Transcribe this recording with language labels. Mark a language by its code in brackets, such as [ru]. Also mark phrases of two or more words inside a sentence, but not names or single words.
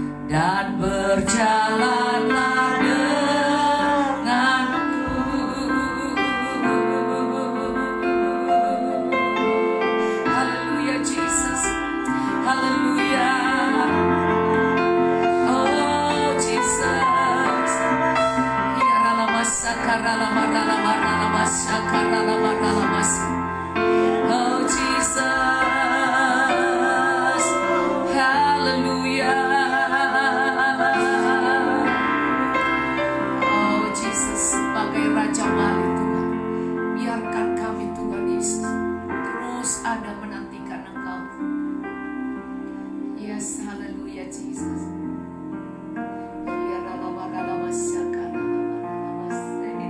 [id] dan berjalanlah denganku. Haleluya Jesus, haleluya. Oh Jesus, ya ralamasa karalamaralamaralamasya karalamaralamasya. Oh Jesus, haleluya. Oh Jesus, sebagai Raja Wali Tuhan, biarkan kami Tuhan Yesus terus ada menantikan Engkau. Yes, haleluya Jesus. Ya ralamaralamasa karalamaralamasya.